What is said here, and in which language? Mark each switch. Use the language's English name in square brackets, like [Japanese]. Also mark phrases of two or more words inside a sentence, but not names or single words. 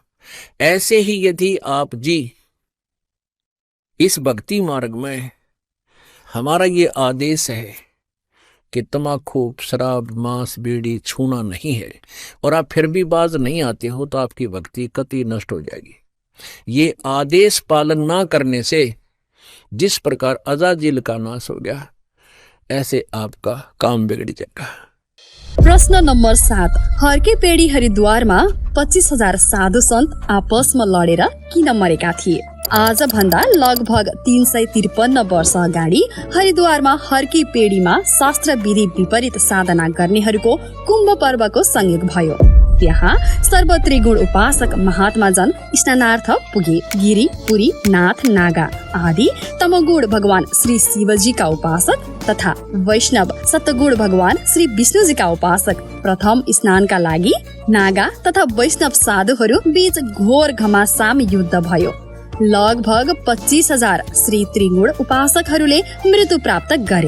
[Hindi] ऐसे ही यदि आप जी इस भक्ति मार्ग में, हमारा ये आदेश है कि तम्बाकू शराब मांस बीड़ी छूना नहीं है, और आप फिर भी बाज नहीं आते हो तो आपकी भक्ति कतई नष्ट हो जाएगी। ये आदेश पालन ना करने से जिस प्रकार अजाजिल का नाश हो गया, ऐसे आपका काम बिगड़ जाएगा। [Nepali] प्रश्न नम्बर 7, हर्के पेडी हरिद्वारमा 25,000 साधु सन्त आपसमा लडेर किन मरेका थिए? आज भन्दा लगभग 353 वर्ष अगाडि हरिद्वारमा हर्की पेडीमा शास्त्र विधि विपरीत साधना गर्नेहरूको कुम्भ पर्वको संयोग भयो। त्यहाँ सर्वत्रिगुण उपासक महात्मा जन स्नानार्थ पुगे। गिरी पुरी नाथ नागा आदि तमगुण भगवान श्री शिवजीका उपासक तथा वैष्णव सतगुण भगवान श्री विष्णुजीका उपासक प्रथम स्नानका लागि नागा तथा वैष्णव साधुहरू बीच घोर घमासाम युद्ध भयो। लगभग 25,000 श्री त्रिगुण उपासकहरूले मृत्यु प्राप्त गरे।